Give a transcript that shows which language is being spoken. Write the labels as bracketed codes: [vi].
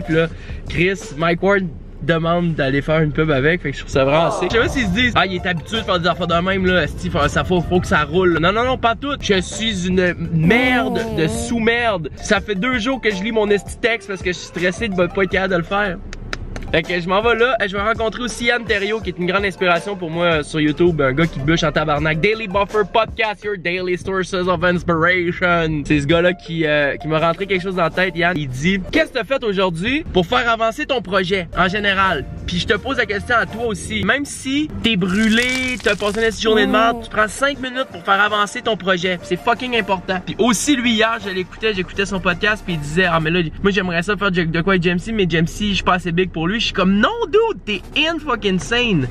[fr] Pis là, Mike Ward demande d'aller faire une pub avec, fait que je trouve ça vraiment assez. Je sais pas s'ils se disent ah, il est habitué de faire des affaires de même là, faut que ça roule. Non, pas tout. Je suis une merde de sous-merde. Ça fait 2 jours que je lis mon esti texte parce que je suis stressé de pas être capable de le faire. Fait que je m'en vais là, je vais rencontrer aussi Yann Terriot qui est une grande inspiration pour moi sur YouTube, un gars qui bûche en tabarnak. [en] Daily Buffer Podcast, your daily sources of inspiration. [fr] C'est ce gars-là qui m'a rentré quelque chose dans la tête, Yann. Il dit, qu'est-ce que t'as fait aujourd'hui pour faire avancer ton projet en général? Puis je te pose la question à toi aussi. Même si t'es brûlé, t'as passé une journée de merde, tu prends 5 minutes pour faire avancer ton projet. C'est fucking important. Puis aussi lui hier, j'écoutais son podcast puis il disait, ah mais là, moi j'aimerais ça faire de quoi avec Jamesy, mais Jamesy, je suis pas assez big pour lui. Je suis comme [en] non dude, t'es in fucking sane.